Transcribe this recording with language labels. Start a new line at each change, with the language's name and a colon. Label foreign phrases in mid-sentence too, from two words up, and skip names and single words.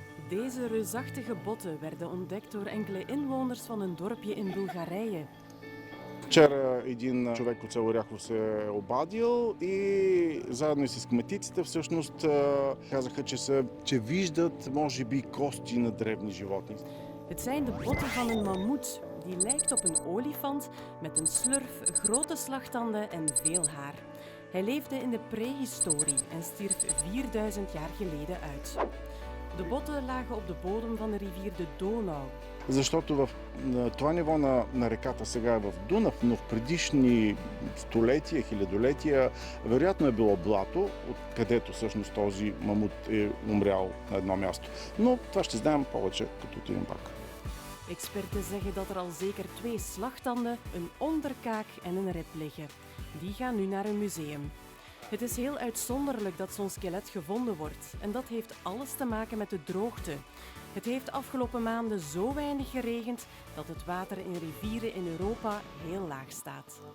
Dutch: Deze reusachtige botten werden ontdekt door enkele inwoners van een dorpje in Bulgarije.
Bulgarian: Вчера един човек от село Оряхово се е обадил и заедно и с кметиците всъщност казаха, че виждат може би кости на древни животни.
Dutch: Het zijn de botten van een mammoet. Die lijkt op een olifant met een slurf, grote slagtanden en veel haar. Hij leefde in de prehistorie en stierf 4000 jaar geleden uit. De botten lagen op de bodem van de rivier de Donau.
Bulgarian: Защото това ниво на реката сега е в Дунав, но в предишни столетия, хилядолетия, вероятно е било блато, откъдето всъщност този мамут е умрял на едно място. Но това ще знаем повече, като отидем пак.
Dutch: Experten zeggen dat er al zeker 2 slagtanden, een onderkaak en een rib liggen. Die gaan nu naar een museum. Het is heel uitzonderlijk dat zo'n skelet gevonden wordt en dat heeft alles te maken met de droogte. Het heeft de afgelopen maanden zo weinig geregend dat het water in rivieren in Europa heel laag staat.